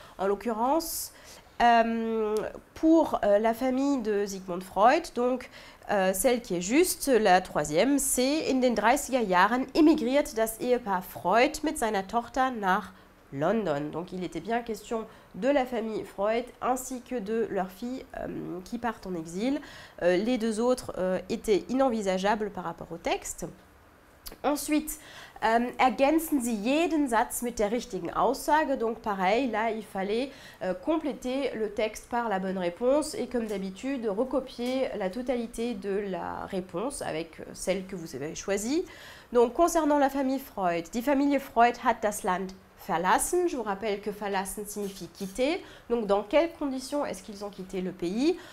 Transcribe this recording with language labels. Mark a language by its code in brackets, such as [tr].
[fr] En l'occurrence, pour la famille de Sigmund Freud, donc celle qui est juste, la troisième, c'est « [de] In den 30er Jahren emigriert das Ehepaar Freud mit seiner Tochter nach London ». [fr] Donc il était bien question de la famille Freud ainsi que de leur fille qui partent en exil. Les deux autres étaient inenvisageables par rapport au texte. [de] Ensuite, ergänzen Sie jeden Satz mit der richtigen Aussage. [fr] Donc pareil, là il fallait compléter le texte par la bonne réponse et comme d'habitude recopier la totalité de la réponse avec celle que vous avez choisie. Donc concernant la famille Freud, [de] die Familie Freud hat das Land verlassen. [fr] Je vous rappelle que verlassen signifie quitter. Donc dans quelles conditions est-ce qu'ils ont quitté le pays?